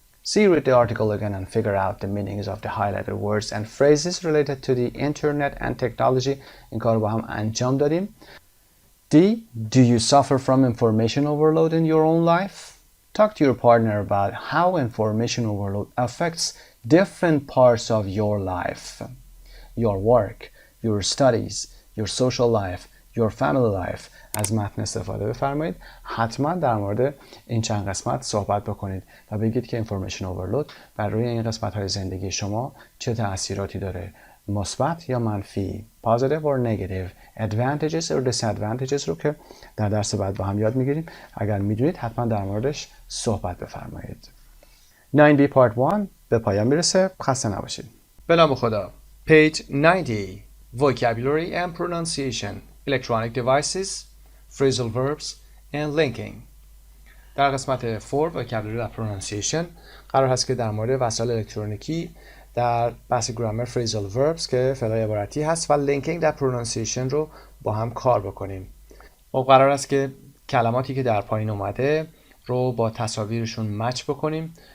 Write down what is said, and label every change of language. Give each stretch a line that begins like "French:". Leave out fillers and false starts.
English: See, read the article again and figure out the meanings of the highlighted words and phrases related to the internet and technology.
Persian: این کار رو با هم انجام دادیم. D.
English: Do you suffer from information overload in your own life? Talk to your partner about how information overload affects different parts of your life. Your work, your studies, your social life, your family life.
Persian: از متن استفاده بفرمایید. حتما در مورد این چند قسمت صحبت بکنید و بگید که information overload بر روی این قسمت های زندگی شما چه تأثیراتی داره. مثبت یا منفی.
English: Positive or negative. Advantages or disadvantages
Persian: رو که در درس بعد با هم یاد میگیریم. اگر میدونید حتما در موردش صحبت بفرمایید. 9B part 1 به پایان میرسه. خسته نباشید. به نام خدا.
English: Page 90. Vocabulary and pronunciation. Electronic devices. Phrasal verbs and linking.
Persian: در قسمت 4 vocabulary و pronunciation قرار هست که در مورد وسایل الکترونیکی در بحث گرامر phrasal verbs که فعل عبارتی هست و linking در pronunciation رو با هم کار بکنیم. و قرار است که کلماتی که در پایین اومده رو با تصاویرشون مچ بکنیم.